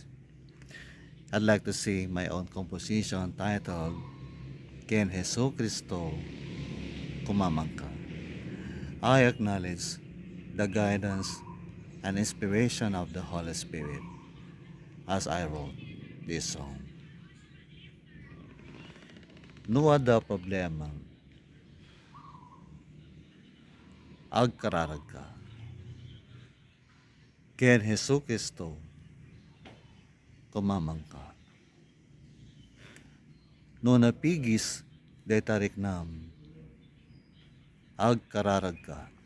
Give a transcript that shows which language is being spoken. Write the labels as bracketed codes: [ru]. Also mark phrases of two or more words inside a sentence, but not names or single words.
[en] I'd like to sing my own composition titled Ken Jesu Cristo Kumamangka. I acknowledge the guidance and inspiration of the Holy Spirit as I wrote this song. [ilo] No ada problema agkararag ka. Ken Jesu Cristo kumamangka. No napigis de tarik nam agkararag ka.